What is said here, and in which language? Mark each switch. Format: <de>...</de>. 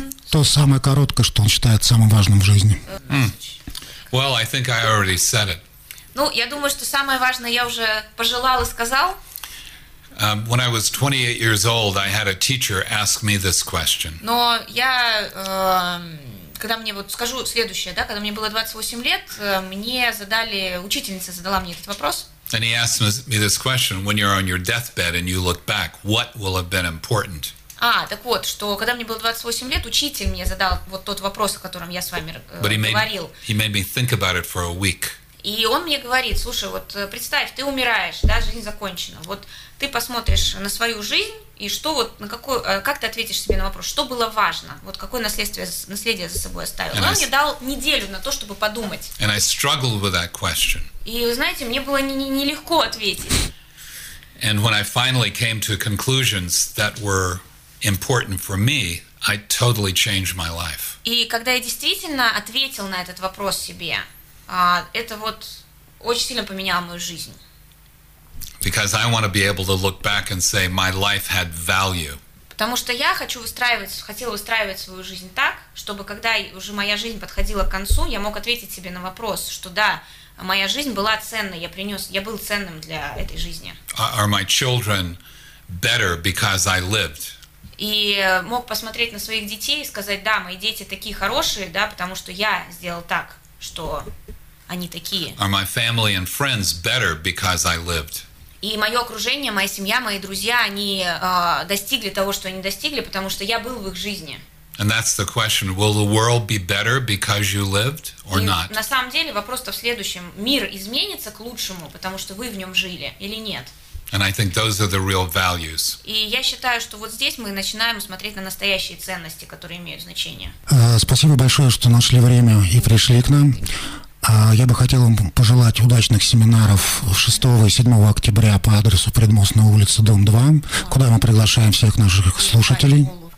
<ru>То самое короткое, что он считает самым важным в жизни.</ru> <en>Well, I think I already said it.</en> <ru>Ну, я думаю, что самое важное я уже пожелал и сказал.</ru> <en>When I was 28 years old, I had a teacher ask me this question.</en> <ru>Но я, когда мне вот скажу следующее, да, когда мне было 28 лет, мне задали, учительница задала мне этот вопрос.</ru> <en>And he asked me this question, when you're on your deathbed and you look back, what will have been important?</en> <ru>А, так вот, что когда мне было 28 лет, учитель мне задал вот тот вопрос, о котором я с вами говорил.</ru> <en>He made me think about it for a week.</en> <ru>И он мне говорит, слушай, вот представь, ты умираешь, да, жизнь закончена. Вот ты посмотришь на свою жизнь, и что вот, на какой, как ты ответишь себе на вопрос, что было важно, вот какое наследие за собой оставил.</ru> <en>And</en> <ru>он мне дал неделю на то, чтобы подумать.</ru> <en>And I struggled with that question.</en> <ru>И, вы знаете, мне было нелегко ответить.</ru> <en>And when I finally came to conclusions that were important for me, I totally changed my life.</en> <ru>И когда я действительно ответил на этот вопрос себе, это вот очень сильно поменяло мою жизнь.</ru> <en>Because I want to be able to look back and say my life had value.</en> <ru>Потому что я хотела выстраивать свою жизнь так, чтобы когда уже моя жизнь подходила к концу, я мог ответить себе на вопрос, что да, моя жизнь была ценной, я был ценным для этой жизни.</ru> <en>Are my children better because I lived?</en> <ru>И мог посмотреть на своих детей и сказать, да, мои дети такие хорошие, да, потому что я сделал так, что они такие.</ru> <en>Are my family and friends better because I lived?</en> <ru>И мое окружение, моя семья, мои друзья, они достигли того, что они достигли, потому что я был в их жизни.</ru> <en>And that's the question. Will the world be better because you lived or not?</en> <ru>На самом деле вопрос-то в следующем. Мир изменится к лучшему, потому что вы в нем жили или нет?</ru> <en>And I think those are the real values.</en> <ru>И я считаю, что вот здесь мы начинаем смотреть на настоящие ценности, которые имеют значение. Спасибо большое, что нашли время и пришли к нам. Я бы хотел вам пожелать удачных семинаров 6 и 7 октября по адресу Предмостная улица, дом 2, куда мы приглашаем всех наших слушателей.</ru>